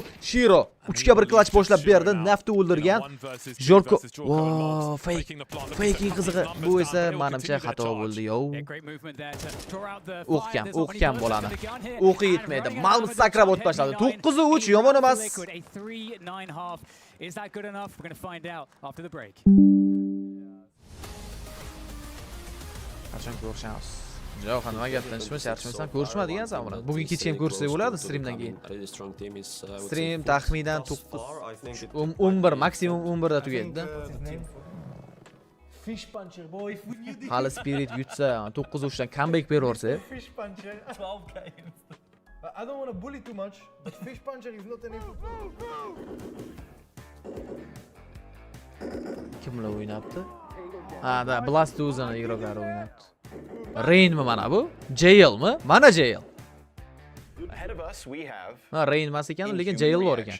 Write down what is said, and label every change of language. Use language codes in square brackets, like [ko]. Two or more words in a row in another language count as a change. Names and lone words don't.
[uz] Shiro 3ga 1 clutch boshlab berdi. Nafni o'ldirgan. Jorko, wow, faking qizig'i. Bu esa menimcha xato bo'ldi, yo. O'qgan bo'ladi. O'qi yetmaydi. Malbus sakrab o'tib tashladi. 9-3 yomon emas. [en] Is that good enough? We're going to find out after the break. [uz] Qachon ko'rishamiz? Yo'q, nima gap, tinchmisan, ko'rishmadigansan buni. Bugun kechga ham ko'rsak bo'ladi streamdan keyin. Stream taxminan 11, maksimum 11 da tugaydi-da. [en] Fish puncher boy. [uz] Hali Spirit yutsa, 9-3 dan comeback beraversa. [en] Fish puncher 12 games. I don't want to bully too much, but fish puncher is not an [uz] Kimlar o'ynabdi? Da Blast o'zini igroklari o'ynabdi. Rainmi mana bu? Jailmi? Mana Jail. Rain emas ekan, lekin Jail bor ekan.